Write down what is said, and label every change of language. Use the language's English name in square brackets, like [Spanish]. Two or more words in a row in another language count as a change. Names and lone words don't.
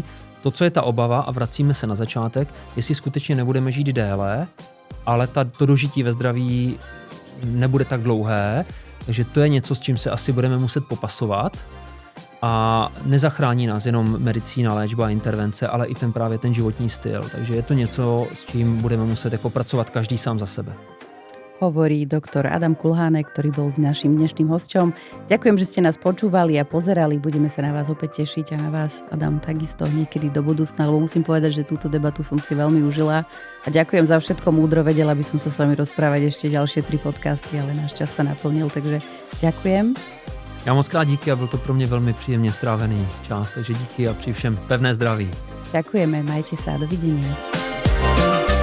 [Czech] To, co je ta obava, a vracíme se na začátek, jestli skutečně nebudeme žít déle, ale to dožití ve zdraví nebude tak dlouhé, takže to je něco, s čím se asi budeme muset popasovat a nezachrání nás jenom medicína, léčba a intervence, ale i právě ten životní styl. Takže je to něco, s čím budeme muset jako pracovat každý sám za sebe. [Slovak] Hovorí doktor Adam Kulhánek, ktorý bol našim dnešným hosťom. Ďakujem, že ste nás počúvali a pozerali. Budeme sa na vás opäť tešiť a na vás, Adam, takisto niekedy do budúcna, lebo musím povedať, že túto debatu som si veľmi užila. A ďakujem za všetko múdro, vedela by som sa s vami rozprávať ešte ďalšie 3 podcasty, ale náš čas sa naplnil, takže ďakujem. [Czech] Já moc krát díky a byl to pro mě velmi příjemně strávený čas, takže díky a přeji všem pevné zdraví. [Slovak] Ďakujeme, majte sa, dovidenia.